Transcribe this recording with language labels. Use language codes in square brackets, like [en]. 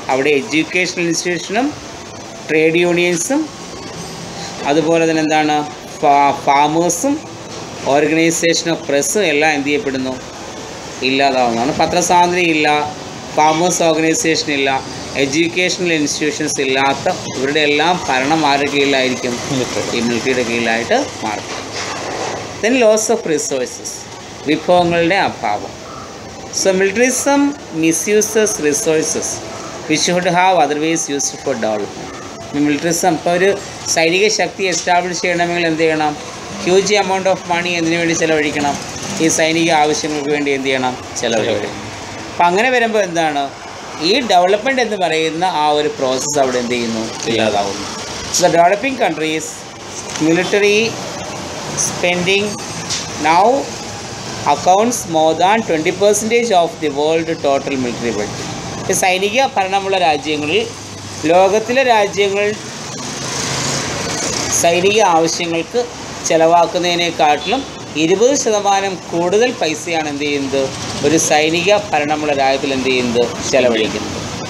[ml] അവിടെ educational ഇൻസ്റ്റിറ്റ്യൂഷനും trade യൂണിയൻസും അതുപോലെ തന്നെ എന്താണ്, ഫാമേഴ്സും ഓർഗനൈസേഷൻ ഓഫ് പ്രസ്സും എല്ലാം എന്ത് ചെയ്യപ്പെടുന്നു, ഇല്ലാതാവുന്നതാണ്. പത്രസ്വാതന്ത്ര്യം ഇല്ല, ഫാമേഴ്സ് ഓർഗനൈസേഷൻ ഇല്ല, എഡ്യൂക്കേഷണൽ ഇൻസ്റ്റിറ്റ്യൂഷൻസ് ഇല്ലാത്ത ഇവരുടെ എല്ലാം ഭരണം ആരുടെ കീഴിലായിരിക്കും, ഈ മിലിറ്ററിയുടെ കീഴിലായിട്ട് മാറും. ദെൻ ലോസ് ഓഫ് റിസോഴ്സസ്, വിഭവങ്ങളുടെ അഭാവം. [en] So militarism misuses resources which should have otherwise used for development. [ml] മിലിറ്ററിസം ഇപ്പോൾ ഒരു സൈനിക ശക്തി എസ്റ്റാബ്ലിഷ് ചെയ്യണമെങ്കിൽ എന്ത് ചെയ്യണം, ഹ്യൂജ് എമൗണ്ട് ഓഫ് മണി എന്തിനു വേണ്ടി ചിലവഴിക്കണം, ഈ സൈനിക ആവശ്യങ്ങൾക്ക് വേണ്ടി എന്ത് ചെയ്യണം, ചിലവഴിക്കണം. അപ്പം അങ്ങനെ വരുമ്പോൾ എന്താണ്, ഈ ഡെവലപ്മെൻറ്റ് എന്ന് പറയുന്ന ആ ഒരു പ്രോസസ്സ് അവിടെ എന്ത് ചെയ്യുന്നു, ഇല്ലാതാവുന്നു. The developing countries military spending now [en] accounts more than 20% of the world total military budget. [ml] സൈനിക ഭരണമുള്ള രാജ്യങ്ങളിൽ, ലോകത്തിലെ രാജ്യങ്ങൾ സൈനിക ആവശ്യങ്ങൾക്ക് ചിലവാക്കുന്നതിനേക്കാട്ടിലും 20% കൂടുതൽ പൈസയാണ് എന്ത് ചെയ്യുന്നത്, ഒരു സൈനിക ഭരണമുള്ള രാജ്യത്തിൽ എന്ത് ചെയ്യുന്നത്, ചിലവഴിക്കുന്നത്.